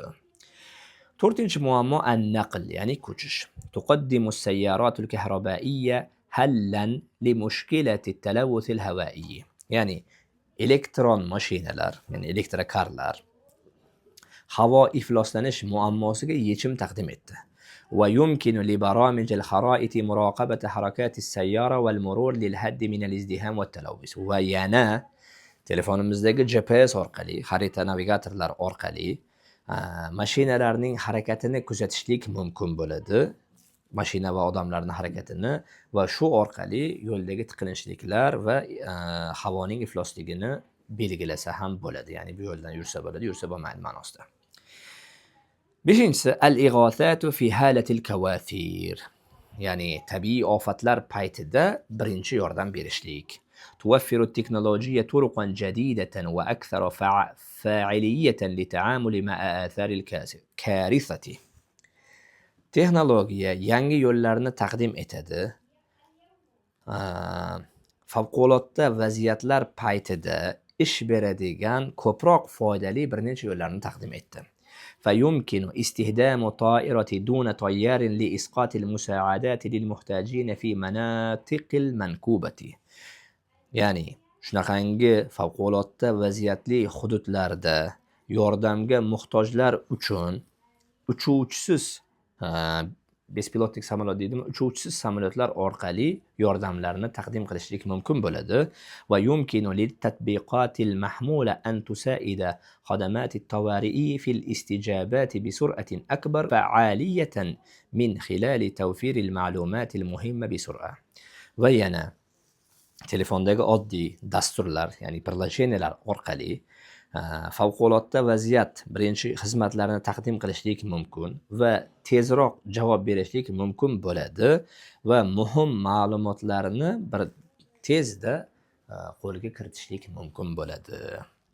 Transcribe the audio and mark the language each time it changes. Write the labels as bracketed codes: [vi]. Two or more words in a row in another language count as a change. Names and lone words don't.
[uz] To'rtinchi muammo an-naql, ya'ni ko'chish. [ar] تقدم السيارات الكهربائية حلا لمشكلة التلوث الهوائي. [uz] Ya'ni elektron mashinalar, ya'ni elektrokarlar havo ifloslanish muammosiga yechim taqdim etdi. [ar] ويمكن لبرامج الخرائط مراقبة حركات السيارة والمرور للحد من الازدحام والتلوث. [uz] ويانا telefonimizdagi GPS orqali, xarita navigatorlar orqali mashinalarning harakatini kuzatishlik mumkin bo'ladi. Mashina va odamlarning harakatini va shu orqali yo'ldagi tiqilinchliklar va havoning iflosligini belgilasa ham bo'ladi. Ya'ni bu yo'ldan yursa bo'ladi, yursa bo'lmaydi ma'nosida. Beshinchisi [ar] الإغاثة في حالات الكوارث. [uz] Ya'ni tabiiy ofatlar paytida birinchi yordam berishlik. [ar] توفر التكنولوجيا طرقا جديدة وأكثر فاعلية للتعامل مع آثار الكارثة. [uz] Texnologiya yangi yo'llarni taqdim etadi. Favqulodda vaziyatlar paytida ish beradigan ko'proq foydali bir necha yo'llarni taqdim etdi. [ar] فيمكن استخدام طائرة دون طيار لإسقاط المساعدات للمحتاجين في مناطق المنكوبة. [uz] Ya'ni shunaqangi favqulodda vaziyatli hududlarda yordamga muhtojlar uchun uchuvchisiz bespilotnik samolyot deydimi, uchuvchisiz samolyotlar orqali yordamlarni taqdim qilishlik mumkin bo'ladi. [ar] ويمكن للتطبيقات المحمولة أن تساعد خدمات الطوارئ في الاستجابة بسرعة أكبر فعالية من خلال توفير المعلومات المهمة بسرعة. [uz] Va yana telefondagi oddiy dasturlar, ya'ni prilojenelar orqali favqulodda vaziyat birinchi xizmatlarini taqdim qilishlik mumkin va tezroq javob berishlik mumkin bo'ladi va muhim ma'lumotlarni bir tezda qo'lga kiritishlik mumkin bo'ladi.